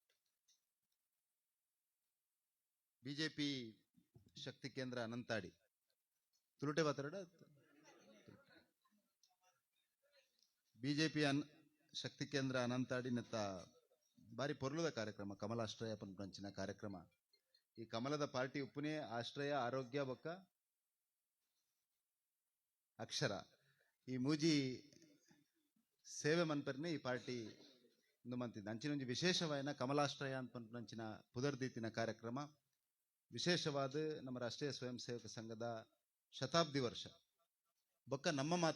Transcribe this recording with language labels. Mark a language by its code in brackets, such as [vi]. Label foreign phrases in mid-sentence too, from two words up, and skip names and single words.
[tcy] ಬಿಜೆಪಿ ಶಕ್ತಿ ಕೇಂದ್ರ ಅನಂತಾಡಿ ತುಳುಟೆ ಮಾತಾಡ ಬಿಜೆಪಿ ಶಕ್ತಿ ಕೇಂದ್ರ ಅನಂತಾಡಿ ನೆತ್ತ ಬಾರಿ ಪೊರ್ಲುದ ಕಾರ್ಯಕ್ರಮ ಕಮಲಾಶ್ರಯ ಪಂಚಿನ ಕಾರ್ಯಕ್ರಮ ಈ ಕಮಲದ ಪಾರ್ಟಿ ಉಪ್ಪುನೇ ಆಶ್ರಯ ಆರೋಗ್ಯ ಬೊಕ್ಕ ಅಕ್ಷರ ಈ ಮೂಜಿ ಸೇವೆ ಮನ್ಪರ್ನೆ ಈ ಪಾರ್ಟಿ ಮಂತಿದ್ದ ಅಂಚಿನೊಂಜಿ ವಿಶೇಷವಾಯಿನ ಕಮಲಾಶ್ರಯ ಅಂಚಿನ ಪುದರ್ದೀತಿನ ಕಾರ್ಯಕ್ರಮ ವಿಶೇಷವಾದ ನಮ್ಮ ರಾಷ್ಟ್ರೀಯ ಸ್ವಯಂ ಸೇವಕ ಸಂಘದ ಶತಾಬ್ದಿ ವರ್ಷ ಬೊಕ್ಕ ನಮ್ಮ